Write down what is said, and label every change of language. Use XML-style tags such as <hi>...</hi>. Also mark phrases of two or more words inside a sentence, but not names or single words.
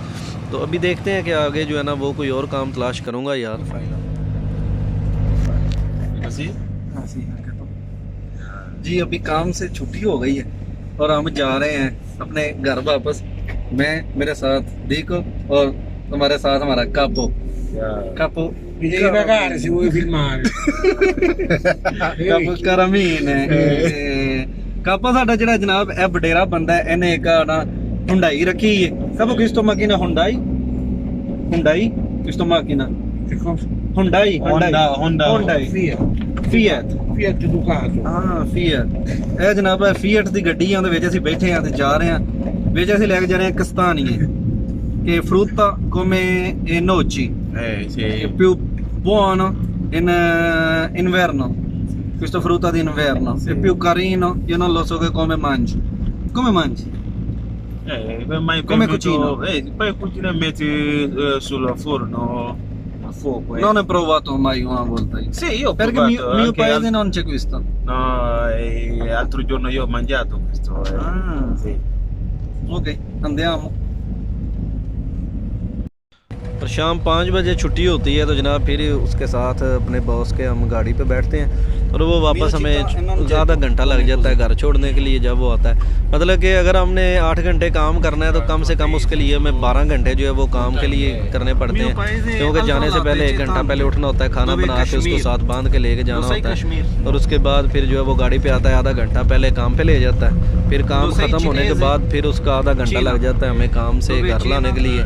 <hi>तो अभी देखते हैं कि आगे जो है ना वो कोई और काम तलाश करूँगा यार।</hi> <it>Così?</it> <hi>जी अभी काम से छुट्टी हो गई है और हम जा रहे हैं अपने घर वापस। मैं, मेरे साथ Dico और तुम्हारे साथ हमारा कापो। कापो</hi> <it>Mi devi pagare se vuoi filmare.</it> <pa>ਕਾਪੋ ਕਰਮੀਨ ਕਾਪੋ ਸਾਡਾ ਜਿਹੜਾ ਜਨਾਬ ਇਹ ਵਡੇਰਾ ਬੰਦਾ ਹੈ, ਇਹਨੇ ਇੱਕ ਨਾ ਹੁੰਡਾਈ ਰੱਖੀ ਹੈ। ਕਾਪੋ ਕਿਸ ਤੋਂ ਮਾਕੀਨਾ ਹੁੰਡਾਈ ਕਿਸ ਤੋਂ ਮਾਕੀਨਾ ਹੁੰਡਾਈ Fiat Ducato. ਹਾਂ ਫੀਅਟ। ਇਹ ਜਨਾਬ ਹੈ ਫੀਅਟ ਦੀ ਗੱਡੀ ਆ, ਉਹਦੇ ਵਿੱਚ ਅਸੀਂ ਬੈਠੇ ਆ ਤੇ ਜਾ ਰਹੇ ਆ। ਵਿੱਚ ਅਸੀਂ ਲੈ ਕੇ ਜਾ ਰਹੇ ਆ</pa> <it>castagne che frutta come noci, Sì. è più buono in inverno, questo frutta d'inverno è più carino, io non lo so che come mangi. Come mangi? Come cucino? Poi cucina e metti sul forno a fuoco. Non ho provato mai una volta io. Sì, io ho Perché provato, mio anche paese non c'è questo. No, l'altro giorno io ho mangiato questo. Ah. Sì. Ok, andiamo.</it> <hi>और शाम 5 बजे छुट्टी होती है तो जनाब फिर उसके साथ अपने बॉस के हम गाड़ी पे बैठते हैं और वो वापस हमें आधा घंटा लग जाता है घर छोड़ने के लिए जब वो आता है। मतलब कि अगर हमने 8 घंटे काम करना है तो कम से कम उसके लिए हमें 12 घंटे जो है वो काम के लिए करने पड़ते हैं, क्योंकि जाने से पहले 1 घंटा पहले उठना होता है, खाना बना के उसको साथ बांध के लेके जाना होता है और उसके बाद फिर जो है वो गाड़ी पे आता है, आधा घंटा पहले काम पे ले जाता है, फिर काम ख़त्म होने के बाद फिर उसका आधा घंटा लग जाता है हमें काम से घर लाने के लिए।</hi>